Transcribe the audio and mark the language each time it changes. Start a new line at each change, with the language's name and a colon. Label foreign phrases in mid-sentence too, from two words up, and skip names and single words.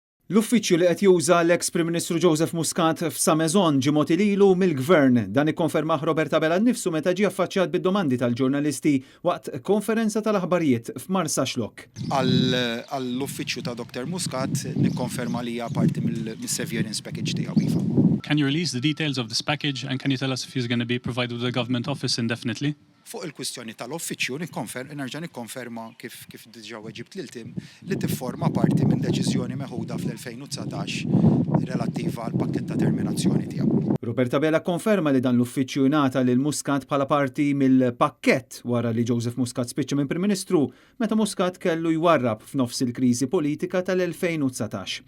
Maltese: L-uffiċċju li qed juża l-eks Prim Ministru Joseph Muscat f'Samezon ġie mogħti lilu mill-Gvern. Dan ikkonfermah Robert Abela nnifsu meta ġie affaċċjat bid-domandi tal-ġurnalisti waqt konferenza tal-aħbarijiet f'Marsa Xlokk. Għall-uffiċċju ta' Dr. Muscat nikkonferma li hija parti mill-
English: severance package
Maltese: tiegħu iva.
English: Can you release the details of this package and can you tell us if he's going to be provided with a government office indefinitely?
Maltese: Fuq il-kwistjoni tal-uffiċċju nerġa' nikkonferma kif diġà weġibt liltim li tifforma parti minn deċiżjoni meħuda fl-2019 relattiva għal pakkett ta' terminazzjoni tiegħu. Robert Abela konferma li dan l-uffiċċju ngħata lil Muscat bħala parti mill-pakkett wara li Joseph Muscat spiċċa minn Prim Ministru meta Muscat kellu jwarrab f'nofs il-kriżi politika tal-2019.